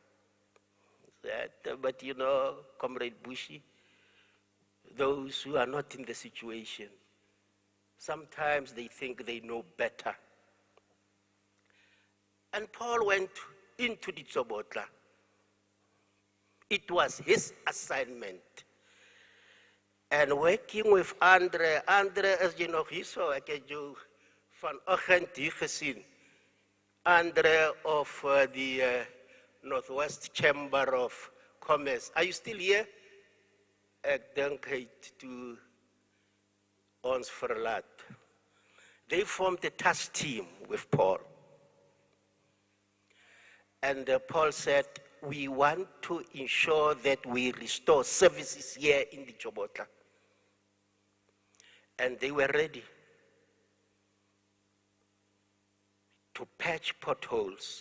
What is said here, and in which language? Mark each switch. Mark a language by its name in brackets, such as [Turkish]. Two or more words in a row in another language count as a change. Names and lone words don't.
[English] But you know, Comrade Bushi, those who are not in the situation, sometimes they think they know better. And Paul went into the Tsobotla. It was his assignment. And working with Andre, as you know, he saw [Afrikaans] van Oggend hier gesien. [English] Andre of the Northwest Chamber of Commerce. Are you still here? [Afrikaans] Ek dink hy het toe ons verlaat. [English] They formed a task team with Paul. And Paul said, we want to ensure that we restore services here in the Chobotla. And they were ready to patch potholes.